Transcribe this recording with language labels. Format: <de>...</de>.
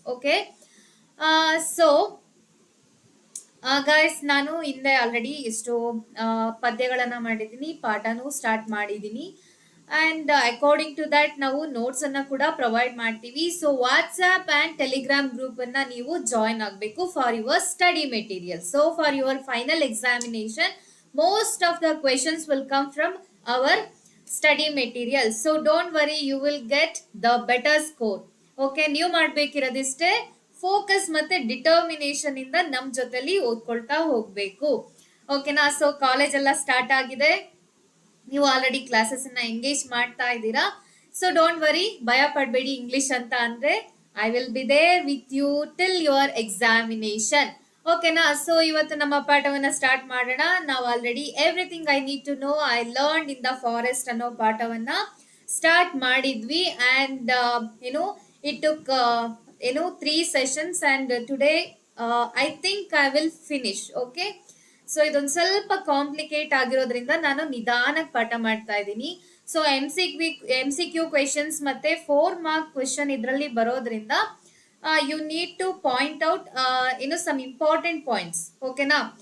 <kn>Okay, so guys, ನಾನು ಹಿಂದೆ already ಎಷ್ಟು ಪದ್ಯಗಳನ್ನ ಮಾಡಿದ್ದೀನಿ, ಪಾಠನೂ ಸ್ಟಾರ್ಟ್ ಮಾಡಿದ್ದೀನಿ.</kn> <en>and according to that</en> <kn>ನಾವು ನೋಟ್ಸ್ ಅನ್ನ ಕೂಡ ಪ್ರೊವೈಡ್ ಮಾಡ್ತೀವಿ. So WhatsApp and Telegram group ಅನ್ನ ನೀವು ಜಾಯಿನ್ ಆಗಬೇಕು</kn> <en>For your study material. So for your final examination most of the questions will come from our study material. So don't worry, you will get the better score.</en> <kn>Okay, ನೀವು ಮಾಡ್ಬೇಕಿರೋದಿಷ್ಟೇ focus ಮತ್ತೆ determination ಇಂದ ನಮ್ ಜೊತೆಲಿ ಓದ್ಕೊಳ್ತಾ ಹೋಗ್ಬೇಕು. ಓಕೆನಾ? So college ಎಲ್ಲ start ಆಗಿದೆ, ನೀವು ಆಲ್ರೆಡಿ ಕ್ಲಾಸಸ್ ಅನ್ನ ಎಂಗೇಜ್ ಮಾಡ್ತಾ ಇದ್ದೀರಾ.</kn> <en>so don't worry,</en> <kn>ಭಯ ಪಡ್ಬೇಡಿ. ಇಂಗ್ಲಿಷ್ ಅಂತ ಅಂದ್ರೆ</kn> <en>I will be there with you till your examination. ಓಕೆನಾ?</en> <kn>ಸೊ ಇವತ್ತು ನಮ್ಮ ಪಾಠವನ್ನ ಸ್ಟಾರ್ಟ್ ಮಾಡೋಣ. ನಾವು already</kn> <en>everything I need to know I learn in the forest</en> <kn>ಅನ್ನೋ ಪಾಠವನ್ನ ಸ್ಟಾರ್ಟ್ ಮಾಡಿದ್ವಿ.</kn> <en>And it took 3 sessions and today I think I will finish.</en> <kn>Okay, so ಇದೊಂದು ಸ್ವಲ್ಪ ಕಾಂಪ್ಲಿಕೇಟ್ ಆಗಿರೋದ್ರಿಂದ ನಾನು ನಿಧಾನಕ್ಕೆ ಪಾಠ ಮಾಡ್ತಾ ಇದ್ದೀನಿ.</kn> <en>so MCQ questions</en> <kn>ಮತ್ತೆ</kn> <en>4 mark question</en> <kn>ಇದರಲ್ಲಿ ಬರೋದ್ರಿಂದ</kn> <en>You need to point out some important points. ಓಕೆನಾ?</en>